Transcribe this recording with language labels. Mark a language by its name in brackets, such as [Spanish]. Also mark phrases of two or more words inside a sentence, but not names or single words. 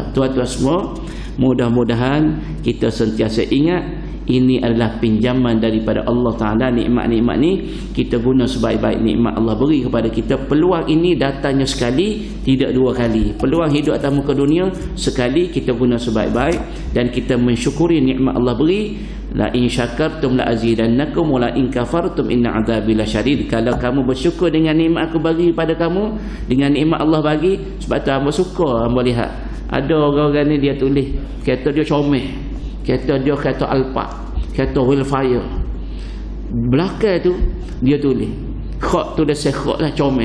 [Malay] Tuan-tuan semua, mudah-mudahan kita sentiasa ingat ini adalah pinjaman daripada Allah Ta'ala. Nikmat-nikmat ni kita guna sebaik-baik nikmat Allah beri kepada kita. Peluang ini datangnya sekali, tidak dua kali. Peluang hidup atas muka dunia sekali, kita guna sebaik-baik dan kita mensyukuri nikmat Allah beri. [Arabic] لئن شكرتم لأزيدنكم ولئن كفرتم إن عذابي لشديد. [Malay] Kalau kamu bersyukur dengan nikmat aku bagi pada kamu, dengan nikmat Allah bagi, sebab tu hamba suka hamba lihat ada orang-orang ni dia tulis kereta dia comel, kereta dia kereta Alphard, kereta Wildfire, belakang tu dia tulis khot tu dah sekhot lah, comel.